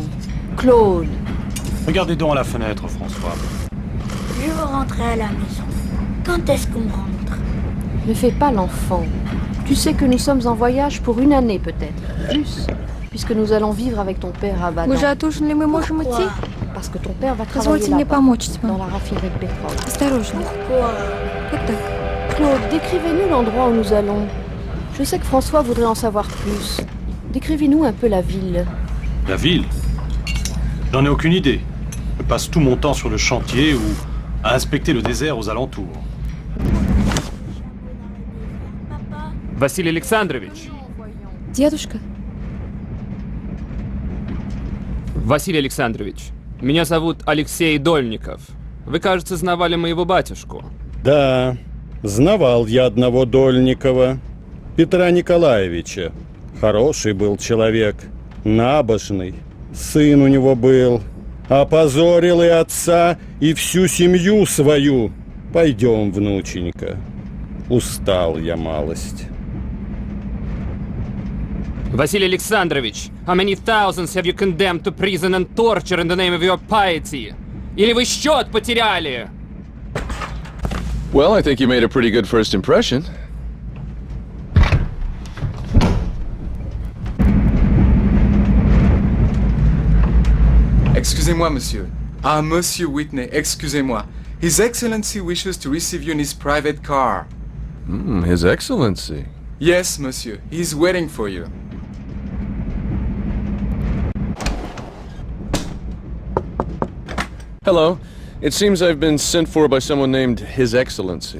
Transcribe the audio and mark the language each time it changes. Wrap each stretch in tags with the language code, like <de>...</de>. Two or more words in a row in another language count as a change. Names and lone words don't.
<fr>Claude. Regardez donc à la fenêtre, François. Je veux rentrer à la maison. Quand est-ce qu'on rentre? Ne fais pas l'enfant. Tu sais que nous sommes en voyage pour 1 année peut-être, plus, puisque nous allons vivre avec ton père à Baden.</fr> <ru>Уже отужинали, мы можем идти?</ru> <fr>Parce que ton père va travailler</fr> <ru>Позвольте мне</ru> <fr>là-bas,</fr> <ru>помочь тебе.</ru> <fr>dans la raffinerie de pétrole.</fr> <ru>Осторожно. Вот так.</ru> <fr>Claude, décrivez-nous l'endroit où nous allons. Je sais que François voudrait en savoir plus. Décrivez-nous un peu la ville. La ville? J'en ai aucune idée. Je passe tout mon temps sur le chantier ou à inspecter le désert aux alentours.</fr> <ru>Василий Александрович! Дедушка? Василий Александрович, меня зовут Алексей Дольников. Вы, кажется, знавали моего батюшку. Да, знавал я одного Дольникова, Петра Николаевича. Хороший был человек, набожный. Сын у него был. Опозорил и отца, и всю семью свою. Пойдем, внученька. Устал я малость.</ru> <en>Vasily Alexandrovich, how many thousands have you condemned to prison and torture in the name of your piety?</en> <ru>Или вы счет потеряли?</ru> <en>Well, I think you made a pretty good first impression.</en> <fr>Excusez-moi, monsieur. Ah, Monsieur Whitney, excusez-moi.</fr> <en>His Excellency wishes to receive you in his private car. His Excellency. Yes, monsieur. He's waiting for you. Hello. It seems I've been sent for by someone named His Excellency.</en>